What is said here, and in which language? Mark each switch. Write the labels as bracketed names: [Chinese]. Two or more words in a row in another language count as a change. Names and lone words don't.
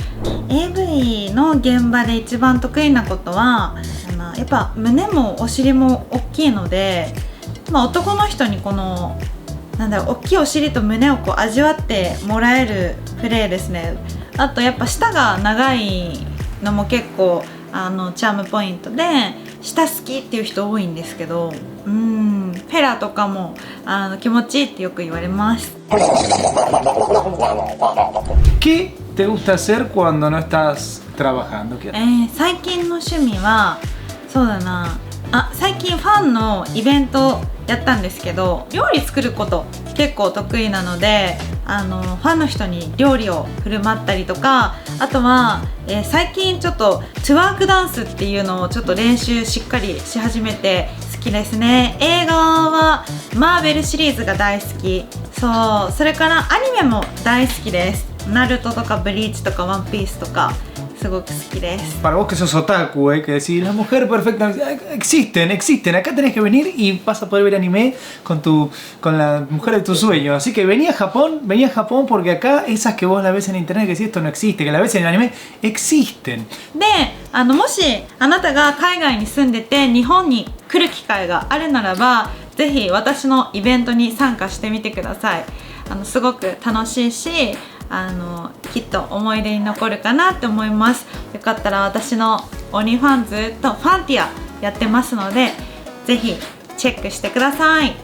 [Japanese] AV の現場で一番得意なことはやっぱ胸もお尻も大きいので、まあ、男の人にこの大きいお尻と胸をこう味わってもらえるプレイですね。あとやっぱ舌が長いのも結構チャームポイントで、舌好きっていう人多いんですけど、フェラとかも気持ちいいってよく言われます。 [Spanish] ¿Qué te gusta hacer cuando no estás trabajando? [Japanese] 最近の趣味はそうだな最近ファンのイベントやったんですけど、料理作ること結構得意なのでファンの人に料理を振る舞ったりとか、あとは、最近ちょっとトゥワークダンスっていうのをちょっと練習しっかりし始めて好きですね。映画はマーベルシリーズが大好き。それからアニメも大好きです。ナルトとかブリーチとかワンピースとかすごく好きです。 [Spanish] Para vos que sos otaku, que decís, la mujer perfecta, existen, acá tenés que venir y vas a poder ver anime con la mujer de tus sueños. Así que vení a Japón porque acá esas que vos la ves en internet que decís esto no existe, que la ves en el anime, existen. [Japanese] でもしあなたが海外に住んでて日本に来る機会があるならば、ぜひ私のイベントに参加してみてください。すごく楽しいしきっと思い出に残るかなって思います。よかったら私のオニファンズとファンティアやってますので、ぜひチェックしてください。